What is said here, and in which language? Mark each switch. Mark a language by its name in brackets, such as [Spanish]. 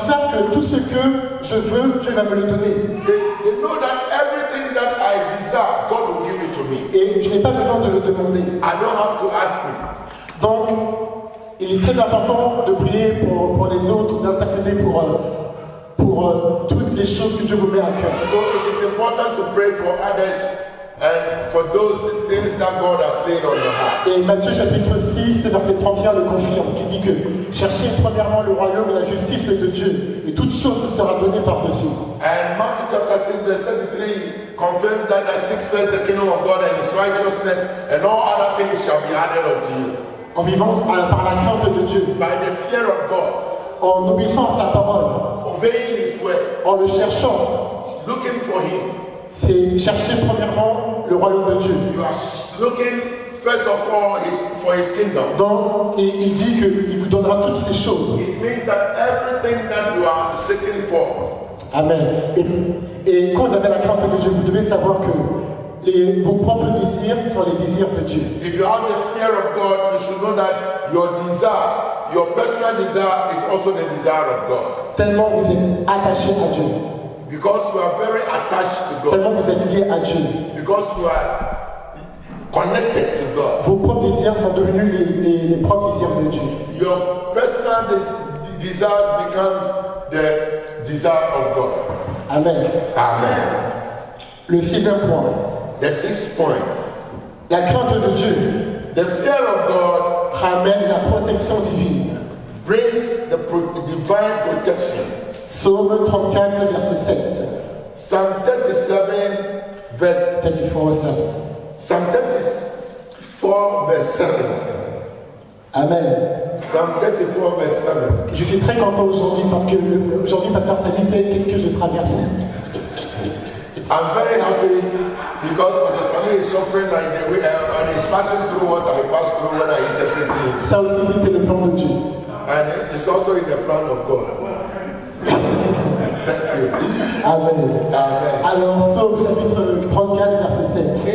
[French] savent que tout ce que je veux, Dieu va me le donner. [English] they know that everything that I desire, God will give it to me. [French] Et je n'ai pas besoin de le demander. [English] I don't have to ask him. [French] Donc, il est très important de prier pour les autres, d'intercéder pour toutes les choses que Dieu vous met à cœur. [English] So it is important to pray for others and for those things that God has laid on your heart. [French] Et Matthieu chapitre 6, verset 31 le confirme, qui dit que cherchez premièrement le royaume et la justice de Dieu, et toute chose vous sera donnée par-dessus. [English] And Matthew chapter 6 verse 33 confirms that seek first the kingdom of God and his righteousness, and all other things shall be added unto you. [French] En vivant par la crainte de Dieu, [English] By the fear of God, [French] en obéissant à sa parole, [English] obeying his word, [French] en le cherchant, [English] looking for him. [French] c'est chercher premièrement le royaume de Dieu. [English] You are looking first of all for his kingdom. [French] Donc, et il dit qu'il vous donnera toutes ces choses. [English] It means that everything that you are seeking for. Amen. [French] Et quand vous avez la crainte de Dieu, vous devez savoir que vos propres désirs sont les désirs de Dieu. [English] If you have the fear of God, you should know that your desire, your personal desire, is also the desire of God. [French] Tellement vous êtes attaché à Dieu. [English] Because you are very attached to God. [French] Tellement vous êtes lié à Dieu. [English] Because you are connected to God. [French] Vos propres désirs sont devenus les propres désirs de Dieu. [English] Your personal desires becomes the desire of God. Amen. Amen. [French] Le 6e point. [English] The 6th point. [French] La crainte de Dieu [English] The fear of God [French] ramène la protection divine. [English] brings the divine protection. [French] Psaume 34, verset 7. [English] Psalm 37, verse 34, 7. Psalm 34, verse 7. Amen. Psalm 34, verse 7. [French] Je suis très content aujourd'hui parce que aujourd'hui, Pasteur Samy sait qu'est-ce que je traverse. [English] I'm very happy because Pastor Sami is suffering like the way and he's passing through what I passed through when I interpreted him. Ça aussi, c'était le plan de Dieu. And it's also in the plan of God. Thank you. Amen. Amen. [French] Alors, Psaume chapitre 34, verset 7.